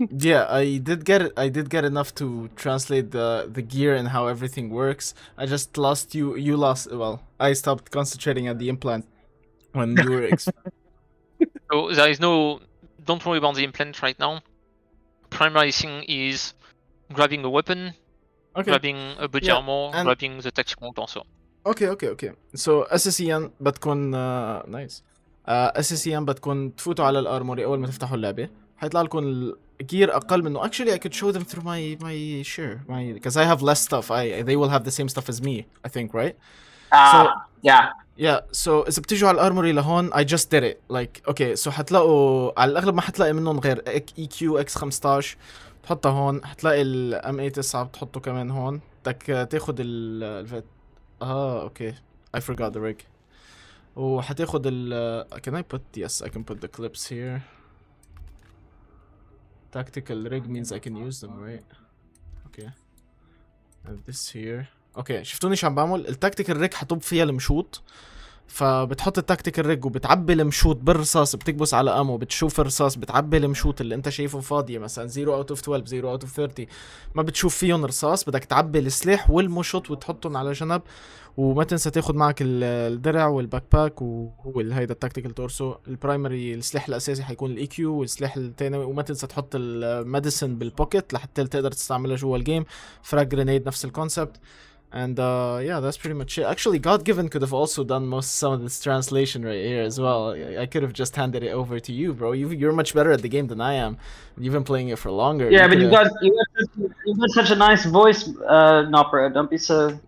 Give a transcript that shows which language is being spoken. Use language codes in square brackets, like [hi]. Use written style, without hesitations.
[en] Yeah, I did get it. I did get enough to translate the gear and how everything works. I just lost you. You lost. Well, I stopped concentrating on the implant when you were. So there is no. Don't worry about the implant right now. Primary thing is grabbing a weapon, Okay. grabbing a body Yeah, armor, and- grabbing the tactical torso. [ar] اوكي سو اساسيا بتكون نايس. اساسيا بتكون تفوتوا على الارموري اول ما تفتحوا اللعبه حيطلع لكم الجير اقل منه. [en] Actually I could show them through my share because I have less stuff. They will have the same stuff as me, I think, right? Yeah. So [ar] اذا بتيجوا على الارموري لهون [en] I just did it like okay. [ar] So حتلاقوا على الاغلب ما حتلاقي منهم غير EQ X15 بتحطها هون. حتلاقي الام A9 بتحطه كمان هون. بدك تاخد ال اوكي [en] I forgot the rig. [ar] وحتاخد ال [en] can I put yes I can put the clips here. Tactical rig means I can use them, right? Okay. And this here. [ar] اوكي شفتوني شو عم بعمل؟ التاكتيكال ريج حطب فيها المشوط، فبتحط التاكتيكال ريج وبتعبي المشوط بالرصاص، بتكبس على امو، بتشوف الرصاص، بتعبي المشوط اللي انت شايفه فاضيه مثلا 0 out of 12 0 out of 30 ما بتشوف فيهم رصاص، بدك تعبي السلاح والمشط وتحطهم على جنب، وما تنسى تاخد معك الدرع والباك باك وهو هيدا التاكتيكال تورسو. البرايمري السلاح الاساسي حيكون الاي كيو، والسلاح الثاني وما تنسى تحط الميديسن بالبوكيت لحتى تقدر تستعملها جوا الجيم. فراج جرينيد نفس الكونسبت. [en] And yeah, that's pretty much it. Actually, God-Given could have also done some of this translation right here as well. I could have just handed it over to you, bro. You're much better at the game than I am. You've been playing it for longer. Yeah, but you've got such a nice voice, Nopera. Don't be so.